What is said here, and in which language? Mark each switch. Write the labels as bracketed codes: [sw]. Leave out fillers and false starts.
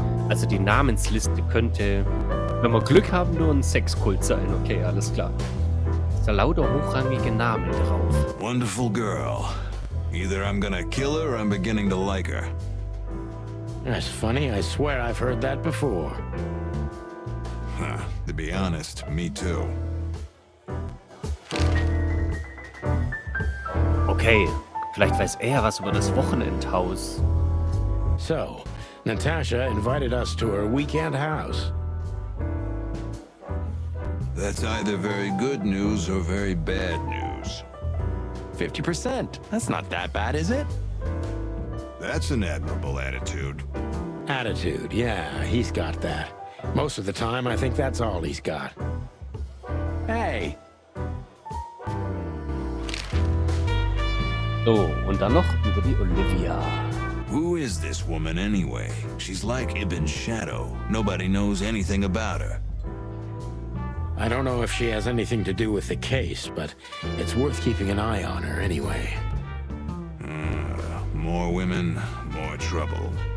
[de] Also die Namensliste könnte, wenn wir Glück haben, nur ein Sexkult sein. Okay, alles klar. Ist da lauter hochrangige Namen drauf. [en] Wonderful girl. Either I'm gonna kill her or I'm beginning to like her. That's funny. I swear I've heard that before. Huh, to be honest, me too. [de] Okay, vielleicht weiß er was über das Wochenendhaus. [en] So, Natasha invited us to her weekend house. That's either very good news or very bad news. 50%. That's not that bad, is it? That's an admirable attitude. Attitude, yeah, he's got that. Most of the time, I think that's all he's got. Hey, [de] So, und dann noch über die Olivia. [en] Who is this woman anyway? She's like Ibn's shadow. Nobody knows anything about her. I don't know if she has anything to do with the case, but it's worth keeping an eye on her anyway. More women, more trouble.